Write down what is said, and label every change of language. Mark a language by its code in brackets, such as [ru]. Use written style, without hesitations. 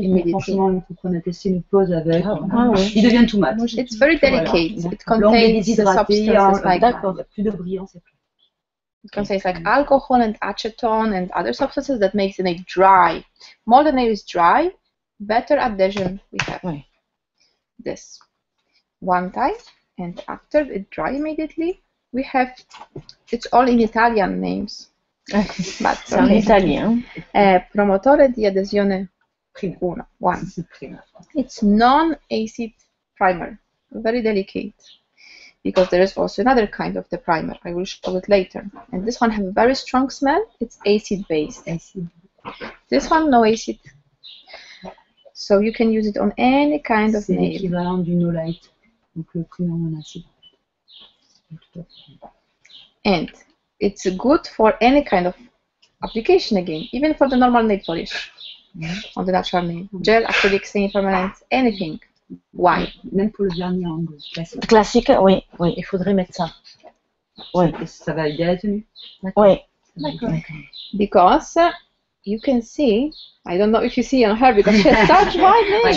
[fr] Franchement, vous prenez tester une pause avec. Il devient tout mat. [en] It's very delicate. It contains the substances like [fr] plus de brillance. [en] It contains like alcohol and acetone and other substances that makes the nail dry. More the nail is dry, better adhesion we have. This one time, and after it dry immediately, we have. It's all in Italian names. But [fr] c'est en italien. [it] Promotore di adesione 1. [en] It's non-acid primer, very delicate. because there is also another kind of the primer. I will show it later. And this one has a very strong smell. It's acid based. This one, no acid. So you can use it on any kind of nail. [fr] C'est l'équivalent du No Light, donc le primer en acide. [en] And it's good for any kind of application again, even for the normal nail polish on the natural nail. Gel, acrylic, semi-permanent, anything. Why? [fr] Même pour le vernis en angle classique. Classique, oui, oui, il faudrait mettre ça. Oui. Ça va aider à la tenue. Oui. D'accord. [en] Because you can see, I don't know if you see on her because she has such white nails.